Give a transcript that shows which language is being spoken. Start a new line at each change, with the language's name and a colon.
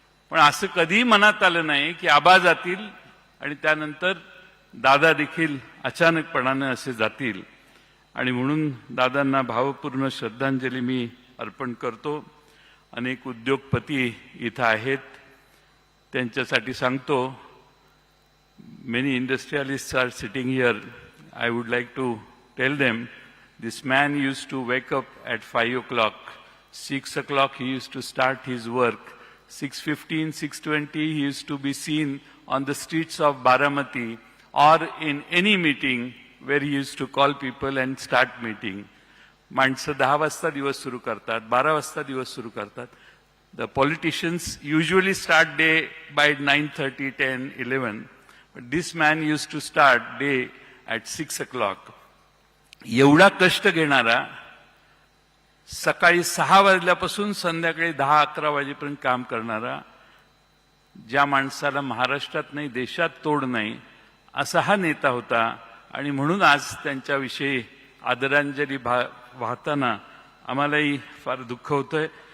Marathi: पण असं कधीही मनात आलं नाही की आबा जातील आणि त्यानंतर दादा देखील अचानकपणानं असे जातील. आणि म्हणून दादांना भावपूर्ण श्रद्धांजली मी अर्पण करतो. अनेक उद्योगपती इथं आहेत, त्यांच्यासाठी सांगतो,
English: Many industrialists are sitting here. I would like to tell them, this man used to wake up at 5 o'clock. 6 o'clock he used to start his work. 6:15, 6:20 he used to be seen on the streets of Baramati or in any meeting where he used to call people and start meeting.
Marathi: माणसं 10 वाजता दिवस सुरू करतात, 12 वाजता दिवस सुरू करतात.
English: The politicians usually start day by 9:30, 10, 11. But this man used to start day at 6 o'clock.
Marathi: एवढा कष्ट घेणारा, सकाळी 6 वाजल्यापासून संध्याकाळी 10-11 वाजेपर्यंत काम करणारा, ज्या माणसाला महाराष्ट्रात नाही देशात तोड नाही, असा हा नेता होता. आणि म्हणून आज त्यांच्याविषयी आदरांजली वाहताना आम्हालाही फार दुःख होतंय.